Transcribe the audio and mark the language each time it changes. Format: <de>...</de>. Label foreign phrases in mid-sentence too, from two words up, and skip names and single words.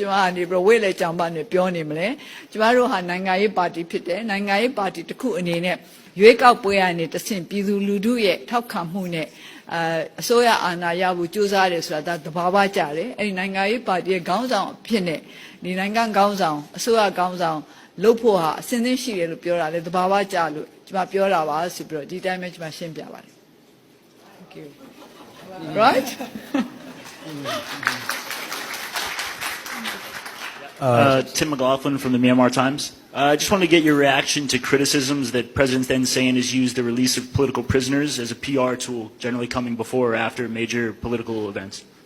<my>မကနေပြီးဝေ့လေကြောင်ပါနဲ့ပြောနေမလဲကျမတို့ဟာနိုင်ငံရေးပါတီဖြစ်တယ်နိုင်ငံရေးပါတီတစ်ခုအနေနဲ့ရွေးကောက်ပွဲကနေတဆင့်ပြည်သူလူထုရဲ့ထောက်ခံမှုနဲ့အစိုးရအာဏာရဖို့ကြိုးစားတယ်ဆိုတာဒါသဘာဝကျတယ်အဲ့ဒီနိုင်ငံရေးပါတီရဲ့ခေါင်းဆောင်ဖြစ်နေဒီနိုင်ငံခေါင်းဆောင်အစိုးရခေါင်းဆောင်လုပ်ဖို့ဟာအစဉ်သင်းရှိတယ်လို့ပြောတာလေသဘာဝကျလို့ကျမပြောတာပါဆိုပြီးတော့ဒီတိုင်းပဲကျမရှင်းပြပါတယ်</my> <en>Thank you</en> <my>Right</my> <en>Tim McLaughlin from the Myanmar Times. I just wanted to get your reaction to criticisms that President Thein Sein has used the release of political prisoners as a PR tool, generally coming before or after major political events.</en>